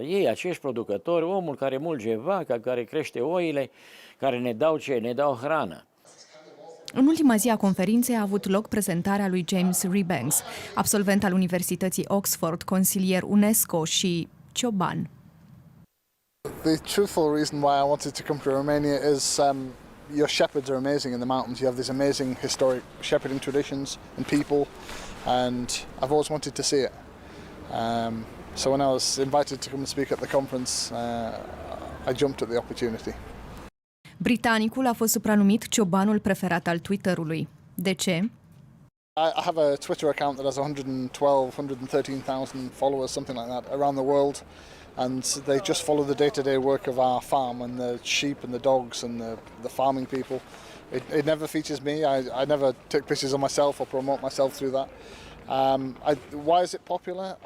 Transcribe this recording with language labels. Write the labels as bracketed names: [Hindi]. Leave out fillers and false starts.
[Romanian] Ei, acești producători, omul care mulge vaca, care crește oile, care ne dau ce? Ne dau hrană. În ultima zi a conferinței a avut loc prezentarea lui James Rebanks, absolvent al Universității Oxford, consilier UNESCO și cioban. [English] The truthful reason why I wanted to come to Romania is your shepherds are amazing in the mountains. You have these amazing historic shepherding traditions and people, and I've always wanted to see it. So when I was invited to come and speak at the conference, I jumped at the opportunity. [Romanian] Britanicul a fost supranumit ciobanul preferat al Twitter-ului. De ce? [English] I have a Twitter account that has 113,000 followers, something like that, around the world. And they just follow the day-to-day work of our farm and the sheep and the dogs and the farming people. It never features me. I never take pictures of myself or promote myself through that. Why is it popular?